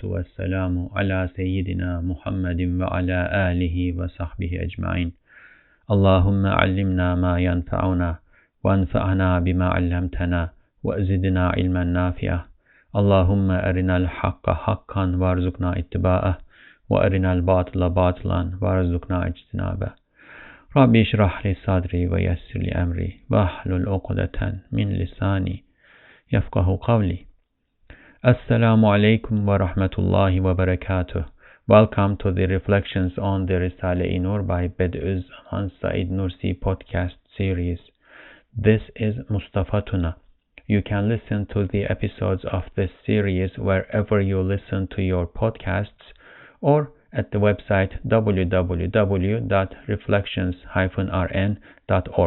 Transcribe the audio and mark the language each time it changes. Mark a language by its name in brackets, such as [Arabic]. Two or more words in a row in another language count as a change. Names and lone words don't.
[Arabic] والسلام على سيدنا محمد وعلى آله وصحبه أجمعين اللهم علمنا ما ينفعنا وانفعنا بما علمتنا وزدنا علما نافعا اللهم أرنا الحق حقا وارزقنا اتباعه وأرنا الباطل باطلا وارزقنا اجتنابه رب اشرح لي صدري ويسر لي أمري واحلل عقدة من لساني يفقهوا قولي. السلام عليكم ورحمة الله وبركاته. [English] Welcome to the Reflections on the Risale-i Nur by Bediuzzaman Said Nursi podcast series. This is Mustafa Tuna. You can listen to the episodes of this series wherever you listen to your podcasts or at the website www.reflections-rn.org.